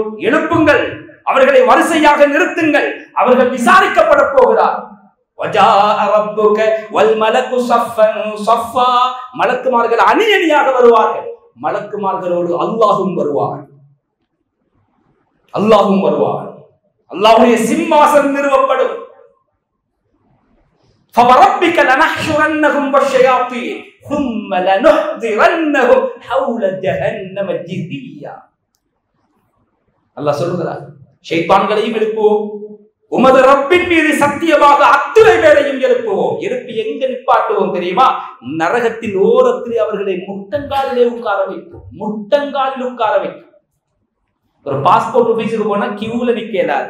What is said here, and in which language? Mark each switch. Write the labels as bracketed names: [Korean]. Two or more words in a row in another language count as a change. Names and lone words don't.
[Tamil] எழுப்புங்கள், அவர்களை வரிசையாக நிறுத்துங்கள், அவர்கள் விசாரிக்கப்பட போகிறார். [Arabic] وجاء ربك والملك صفا صفا. [Tamil] மலக்குமார்கள் அணி அணியாக வருவார்கள். மலக்குமார்களோடு அல்லாஹ்வும் வருவார். அல்லாஹ்வுடைய சிம்மாசனம் நிறுவப்படும். [Arabic] فَوَرَبِّكَ لَنَحْشُرَنَّهُمْ وَالشَّيَاطِينَ ثُمَّ لَنُحْضِرَنَّهُمْ حَوْلَ جَهَنَّمَ جِثِيًّا. [Tamil] அல்லாஹ் சொல்கிறார், ஷைத்தான்களையும் எழுப்புவோம், உமது ரப்பின் மீது சத்தியமாக அத்துணை பேரையும் எழுப்புவோம். எழுப்பி எங்க நிப்பாட்டுவோம் தெரியுமா? நரகத்தின் ஓரத்தில் அவர்களை முட்டங்காலிலே உட்கார வைப்போம். முட்டங்காலில் உட்கார வைப்போம். ஒரு பாஸ்போர்ட் ஆபீஸுக்கு போனா கியூல நிக்கலாது.